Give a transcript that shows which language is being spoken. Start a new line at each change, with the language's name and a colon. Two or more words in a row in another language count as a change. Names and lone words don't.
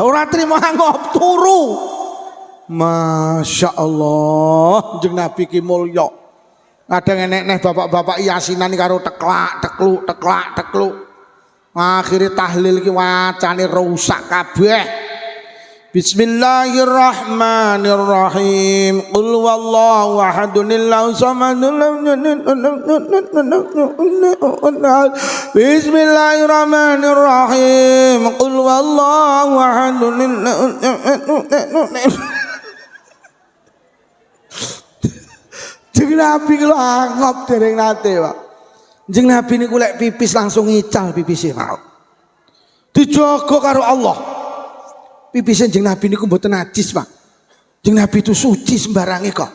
Javanese: Ora trimo angop, turu. Masya Allah, Kanjeng Nabi ki mulya. Kadang enek bapak-bapak yasinan karo teklak tekluk. Akhire tahlil ki wacane rusak kabeh.
Arabic: Bismillahirrahmanirrahim. قل والله أحد الله الصمد. بسم الله الرحمن الرحيم. قل والله أحد.
Javanese: Kanjeng Nabi ku angop dereng nate, Pak. Kanjeng Nabi niku lek pipis langsung ngical pipise, Pak. Dijaga karo Allah. Pipis Kanjeng Nabi niku mboten najis, Pak. Kanjeng Nabi itu suci sembarange kok.